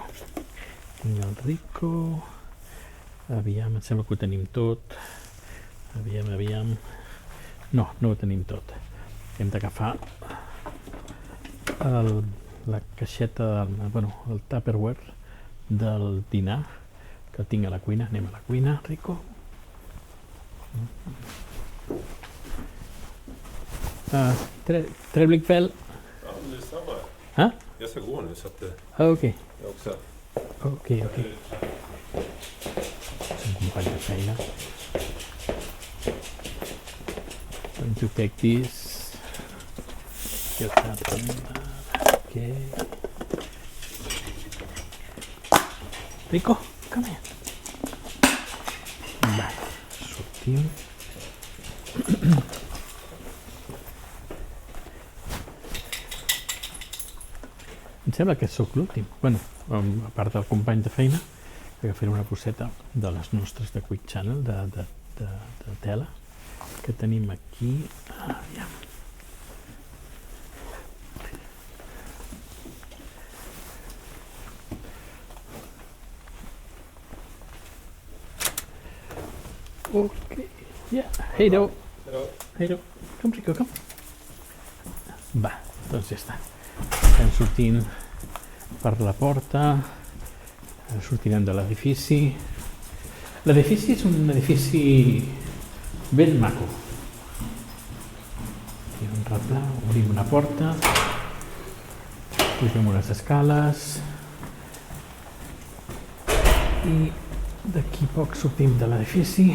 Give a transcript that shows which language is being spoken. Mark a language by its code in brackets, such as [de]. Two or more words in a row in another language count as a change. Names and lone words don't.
[ca] Tinc el Rico, aviam, em sembla que ho tenim tot. Aviam. No ho tenim tot. Hem d'agafar la caixeta, el Tupperware del dinar, que el tinc a la cuina. Anem a la cuina, Rico. [sv] Trevligt. Lyssna bara. Ha? Jag ska gå nu så att Okej. jag också... Okej. [ca] És un company de feina. [en] Going to take this. Okay. Rico, come here. [ca] Va, sortim. Em sembla que sóc l'últim. A part del company de feina, que faré una bosseta de les nostres de Quick Channel, de tela, que tenim aquí. Aviam. [en] Okay. Yeah. Hey do. Come, Rico, come. [ca] Va, doncs ja està. Estem sortint per la porta. Sortirem de l'edifici. L'edifici és un edifici ben maco. Hi ha un replà, obrim una porta, pugem unes escales i d'aquí poc sortim de l'edifici.